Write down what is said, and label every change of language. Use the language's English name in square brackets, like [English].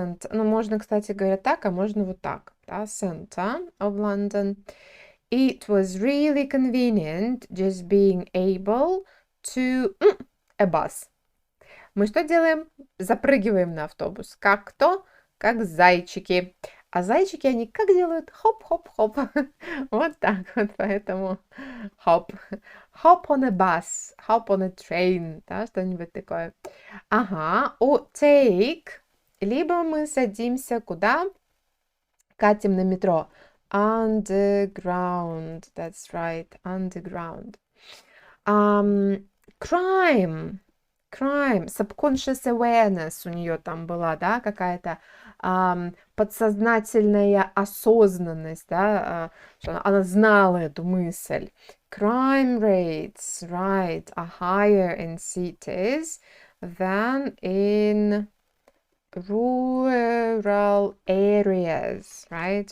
[Russian] Ну, можно, кстати говоря, так, а можно вот так. Да? [English] Center of London. It was really convenient just being able to... a bus. [Russian] Мы что делаем? Запрыгиваем на автобус. Как кто? Как зайчики. А зайчики, они как делают? Хоп-хоп-хоп. Вот так вот, поэтому хоп. [English] Hop on a bus. Hop on a train. [Russian] Да, что-нибудь такое. Ага. Take... Либо мы садимся куда? Катим на метро. [English] Underground. That's right. Underground. Crime. Subconscious awareness [Russian] у нее там была, да, какая-то подсознательная осознанность, да, что она знала эту мысль. [English] Crime rates, right, are higher in cities than in rural areas, right?